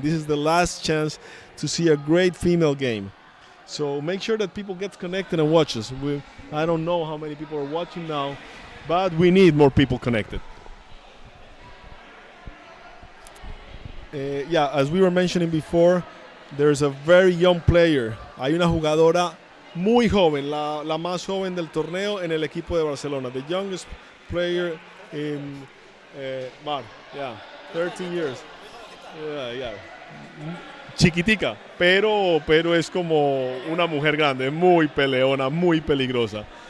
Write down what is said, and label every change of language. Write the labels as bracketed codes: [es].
[en] This is the last chance to see a great female game. So make sure that people get connected and watch us. I don't know how many people are watching now, but we need more people connected. As we were mentioning before, there's a very young player. [es] Hay una jugadora muy joven, la más joven del torneo en el equipo de Barcelona. [en] The youngest player in 13 years. [es] Chiquitica, pero es como una mujer grande, muy peleona, muy peligrosa.